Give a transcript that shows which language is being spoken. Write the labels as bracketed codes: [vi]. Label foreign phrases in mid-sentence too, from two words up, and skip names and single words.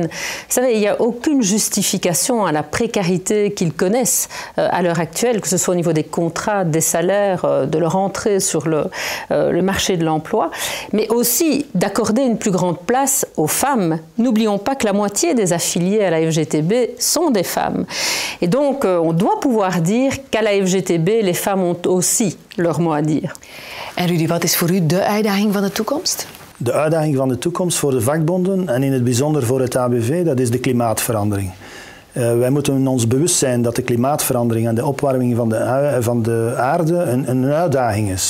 [fr] Vous savez, il n'y a aucune justification à la précarité qu'ils connaissent à l'heure actuelle, que ce soit au niveau des contrats, des salaires, de leur entrée sur le marché de l'emploi, mais aussi d'accorder une plus grande place aux femmes. N'oublions pas que la moitié des affiliés à la FGTB sont des femmes. Et donc, on doit pouvoir dire qu'à la FGTB, les femmes ont aussi leur mot à dire. [nl] En Rudy, wat is voor u de uitdaging van de toekomst? De uitdaging van de toekomst voor de vakbonden en in het bijzonder voor het ABV, dat is de klimaatverandering. Wij moeten ons bewust zijn dat de klimaatverandering en de opwarming van de aarde een uitdaging is.